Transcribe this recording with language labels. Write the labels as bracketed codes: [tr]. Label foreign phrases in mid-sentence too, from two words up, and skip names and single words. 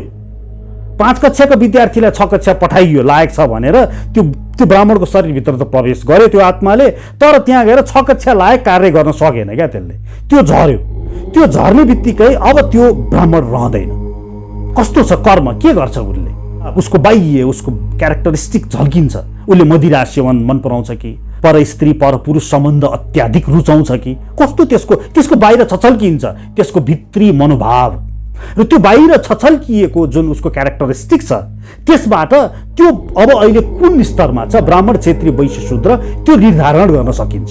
[ne] 5 कक्षाको विद्यार्थीलाई 6 कक्षा पठाइयो लायक छ भनेर त्यो ब्राह्मणको शरीरभित्र त प्रवेश गर्यो त्यो आत्माले, तर त्यहाँ गएर 6 कक्षा लायक कार्य गर्न सकेन क्या, त्यसले त्यो झर्यो। त्यो झर्ने बित्तिकै अब त्यो ब्राह्मण रहँदैन। कस्तो छ कर्म, के गर्छ उसले, उसको बाह्य उसको क्यारेक्टरिस्टिक झल्किन्छ। उसले मदिरा सेवन मन पराउँछ कि पर स्त्री पर पुरुष सम्बन्ध अत्याधिक रुचाउँछ कि कस्तो, त्यसको बाहिर छछल्किन्छ त्यसको भित्री मनोभाव, र त्यो बाहिर छछल्किएको जुन उसको क्यारेक्टरिस्टिक छ त्यसबाट त्यो अब अहिले कुन स्तरमा छ ब्राह्मण, क्षेत्रीय, वैश्य, शूद्र त्यो निर्धारण गर्न सकिन्छ।